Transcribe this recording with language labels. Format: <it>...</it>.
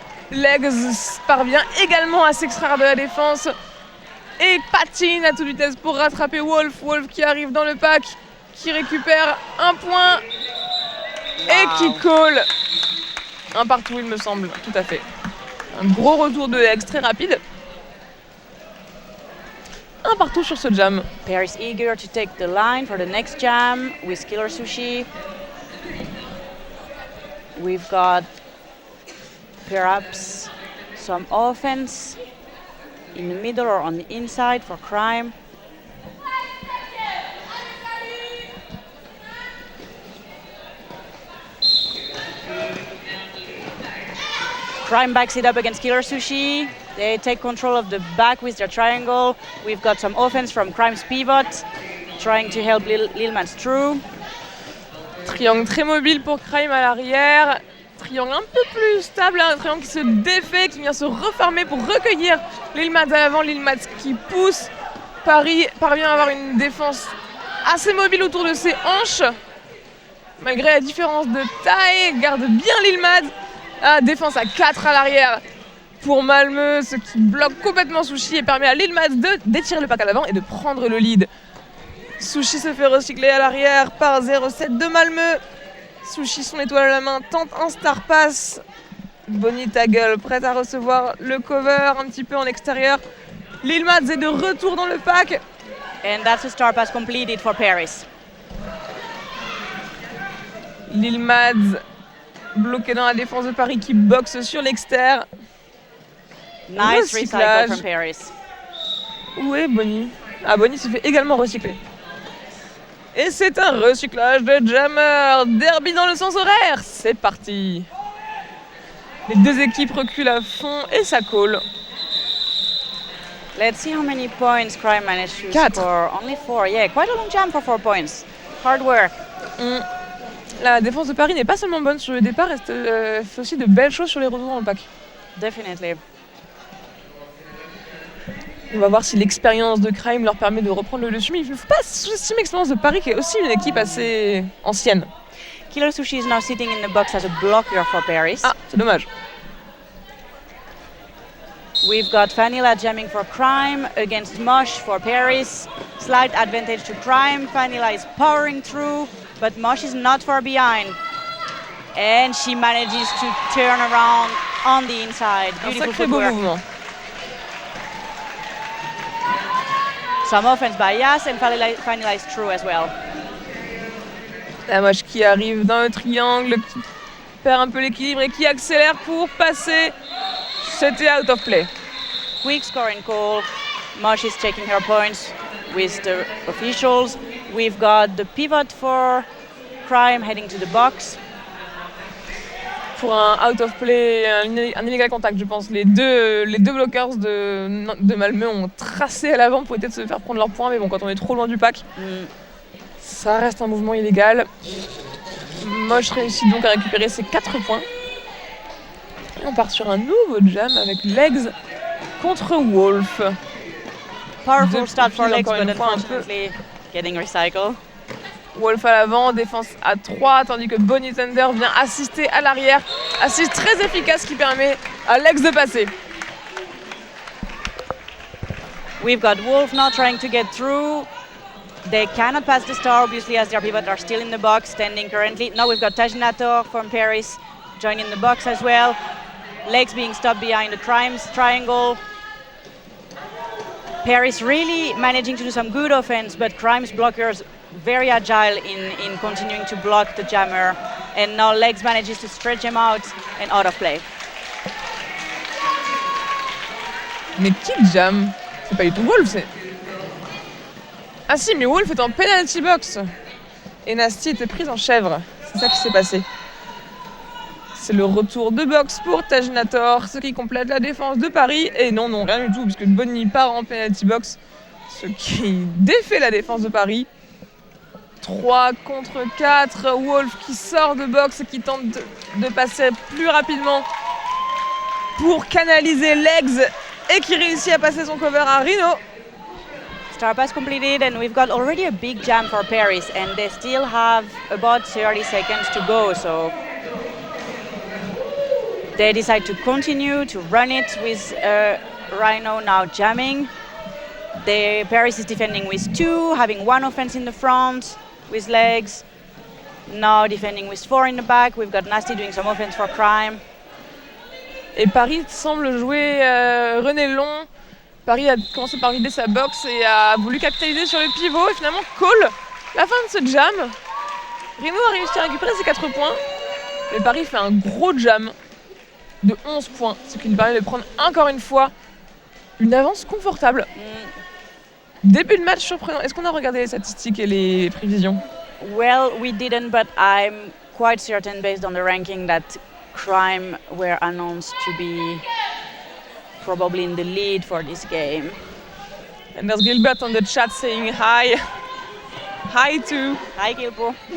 <fr>Legs parvient également à s'extraire de la défense et patine à toute vitesse pour rattraper Wolf. Wolf qui arrive dans le pack, qui récupère un point et qui call. Un partout il me semble, tout à fait. Un gros retour de Legs très rapide. Un partout sur ce jam.</fr> <en>Paris eager to take the line for the next jam with Killer Sushi. We've got perhaps some offense in the middle or on the inside for Crime. Crime backs it up against Killer Sushi. They take control of the back with their triangle. We've got some offense from Crime's pivot, trying to help Lil Mats through.</en> <fr>Triangle très mobile pour Crime à l'arrière. Triangle un peu plus stable, un triangle qui se défait, qui vient se refermer pour recueillir Lil Mats à l'avant. Lil Mats qui pousse. Paris parvient à avoir une défense assez mobile autour de ses hanches. Malgré la différence de taille, garde bien Lil Mats. Ah, défense à 4 à l'arrière pour Malmö, ce qui bloque complètement Sushi et permet à Lil Mats d'étirer le pack à l'avant et de prendre le lead. Sushi se fait recycler à l'arrière par 0-7 de Malmö. Sushi, son étoile à la main, tente un star pass. Bonnie Taggle prête à recevoir le cover un petit peu en extérieur. Lil Mats est de retour dans le pack.</fr> <en>And that's a star pass completed for Paris.</en> <fr>Lil Mats bloqué dans la défense de Paris qui boxe sur l'extérieur.</fr> <en>Nice recycle from Paris.</en> <fr>Où est Bonnie? Ah, Bonnie se fait également recycler. Et c'est un recyclage de Jammer. Derby dans le sens horaire. C'est parti. Les deux équipes reculent à fond et ça colle.</fr> <en>Let's see how many points Crime managed to 4. score. Only 4. Yeah, quite a long jam for 4 points. Hard work.</en> <fr>La défense de Paris n'est pas seulement bonne sur le départ, elle fait aussi de belles choses sur les retours dans le pack.</fr> <en>Definitely.</en> <fr>On va voir si l'expérience de Crime leur permet de reprendre le dessus, mais il ne faut pas sous-estimer l'expérience de Paris qui est aussi une équipe assez ancienne.</fr> <en>Killer Sushi is now sitting in the box as a blocker for Paris.</en> <fr>Ah, c'est dommage.</fr> <en>We've got Vanilla jamming for Crime against Mosh for Paris. Slight advantage to Crime. Vanilla is powering through, but Mosh is not far behind. And she manages to turn around on the inside.</en> <fr>Un sacré beau mouvement.</fr> <en>Some offense by Yas and Vanilla is through as well.</en> <fr>La Mosh qui arrive dans le triangle, qui perd un peu l'équilibre et qui accélère pour passer. C'était out of play.</fr> <en>Quick scoring call. Mosh is taking her points with the officials. We've got the pivot for Crime heading to the box.</en> <fr>Pour un out of play, un illégal contact, je pense. Les deux bloqueurs de Malmö ont tracé à l'avant pour essayer de se faire prendre leur point, mais bon, quand on est trop loin du pack, ça reste un mouvement illégal. Mosh réussit donc à récupérer ses 4 points. Et on part sur un nouveau jam avec Legs contre Wolf.</fr> <en>Powerful start for Legs, but unfortunately getting recycled.</en> <fr>Wolf à l'avant, défense à 3, tandis que Bonnie Thunder vient assister à l'arrière. Assist très efficace qui permet à Legs de passer.</fr> <en>We've got Wolf now trying to get through. They cannot pass the star, obviously, as their pivot are still in the box, standing currently. Now we've got Tajinator from Paris joining the box as well. Legs being stopped behind the Crime's triangle. Paris really managing to do some good offense, but Crime's blockers very agile in continuing to block the jammer. And now Legs manages to stretch him out and out of play.</en> <fr>Mais qui jam? C'est pas du tout Wolf, c'est... Ah si, mais Wolf est en penalty box. Et Nasty était prise en chèvre. C'est ça qui s'est passé. C'est le retour de box pour Tajnator, ce qui complète la défense de Paris. Et non, rien du tout, puisque Bonnie part en penalty box, ce qui défait la défense de Paris. 3 contre 4, Wolf qui sort de box et qui tente de passer plus rapidement pour canaliser Legs et qui réussit à passer son cover à Rhino.</fr> <en>Star pass completed, and we've got already a big jam for Paris, and they still have about 30 seconds to go, so they decide to continue to run it with Rhino now jamming. Paris is defending with 2, having 1 offense in the front with Legs, now defending with 4 in the back. We've got Nasty doing some offense for Crime.</en> <fr>Et Paris semble jouer René Long. Paris a commencé par vider sa box et a voulu capitaliser sur le pivot et finalement call la fin de ce jam. Rhino a réussi à récupérer ses 4 points, mais Paris fait un gros jam de 11 points, ce qui lui permet de prendre encore une fois une avance confortable. Début de match surprenant. Est-ce qu'on a regardé les statistiques et les prévisions?</fr> <en>Well, we didn't, but I'm quite certain based on the ranking that Crime were announced to be probably in the lead for this game. And there's Gilbert on the chat saying hi. Hi too. Hi Gilbo.</en>